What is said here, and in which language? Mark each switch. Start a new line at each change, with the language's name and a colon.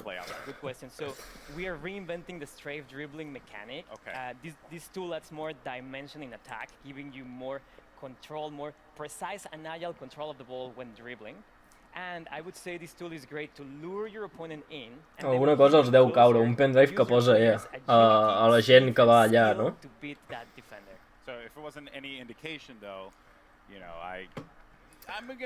English: play out there? Good question. So we are reinventing the strafe dribbling mechanic. This tool adds more dimension in attack, giving you more control, more precise and agile control of the ball when dribbling. And I would say this tool is great to lure your opponent in. And
Catalan: Alguna cosa els deu caure, un pendrive que posa a la gent que va allà, no?
English: to beat that defender. So if it wasn't any indication, though, you know, I'm gonna